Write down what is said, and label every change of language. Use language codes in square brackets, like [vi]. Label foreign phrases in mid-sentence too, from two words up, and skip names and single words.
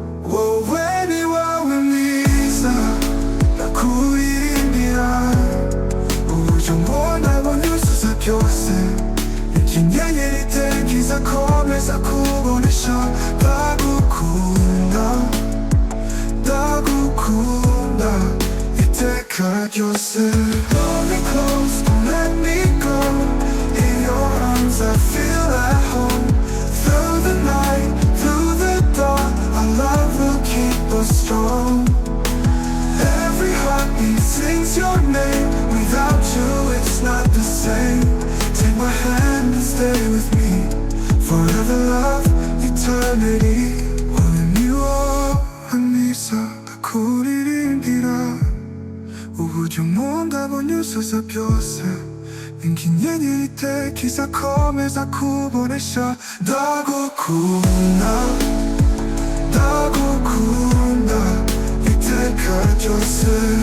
[rw] Wowe ni wowe mwiza, ndakuririmbira, uburyo mbona bunyuzuza byose, njye nkenera iteka izakomeza kubonesha. Ndagukunda, ndagukunda, iteka ryose. [en] Hold me close, don't let me go. In your arms I feel at home. Through the night, through the dawn, our love will keep us strong. Every heartbeat sings your name. Without you, it's not the same. Take my hand and stay with me. Forever love, eternity. [rw] Wowe ni wowe mwiza, ndakuririmbira, uburyo nkunda bunyuzuza byose, ni inyenyeri iteka izakomeza kubonesha. Ndagukunda, ndagukunda, iteka ryose.